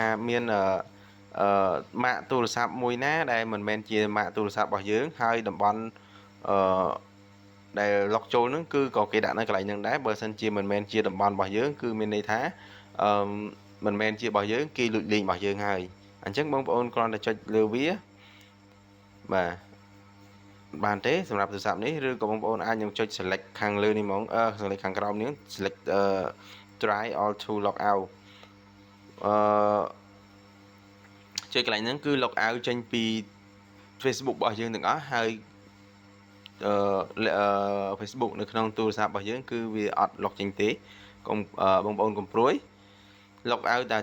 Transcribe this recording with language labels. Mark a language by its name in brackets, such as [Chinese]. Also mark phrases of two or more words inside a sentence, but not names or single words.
[Khmer] មានម៉ាកទូរស័ព្ទមួយណាដែលមិនមែនជាម៉ាកទូរស័ព្ទរបស់យើងហើយតំបន់ដែល log ចូលហ្នឹងគឺក៏គេដាក់នៅកន្លែងហ្នឹងដែរបើសិនជាមិនមែនជាតំបន់របស់យើងគឺមានន័យថាមិនមែនជារបស់យើងគេលួចលេងរបស់យើងហើយអញ្ចឹងបងប្អូនគ្រាន់តែចុចលើវាបាទបានទេសម្រាប់ទូរស័ព្ទនេះឬក៏បងប្អូនអាចនឹងចុច select ខាងលើនេះហ្មងselect ខាងក្រោមនេះ [English] select try all to log out [Khmer] ចុចកន្លែងហ្នឹងគឺ [English] log out [Khmer] ចេញពី Facebook របស់យើងទាំងអស់ហើយFacebook នៅក្នុងទូរស័ព្ទរបស់យើងគឺវាអត់ log ចេញទេកុំបងប្អូនកុំព្រួយ [English] log out [Khmer] តែ